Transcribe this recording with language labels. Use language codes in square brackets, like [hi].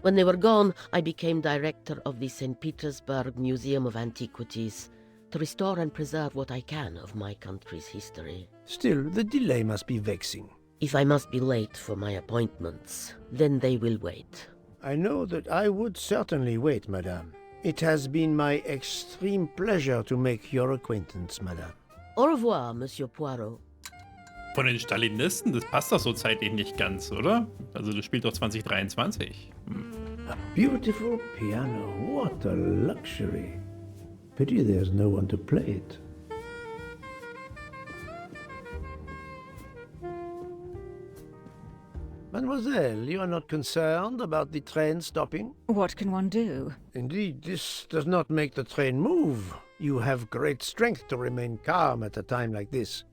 [en] When they were gone, I became director of the St. Petersburg Museum of Antiquities to restore and preserve what I can of my country's history. Still, the delay must be vexing. If I must be late for my appointments, then they will wait. I know that I would certainly wait, madame. It has been my extreme pleasure to make your acquaintance, madame. Au revoir, Monsieur Poirot. [de] Von den Stalinisten, das passt doch so zeitlich nicht ganz, oder? Also das spielt doch 2023. [en] A beautiful piano. What a luxury. Pity there's no one to play it. Mademoiselle, you are not concerned about the train stopping? What can one do? Indeed, this does not make the train move. You have great strength to remain calm at a time like this.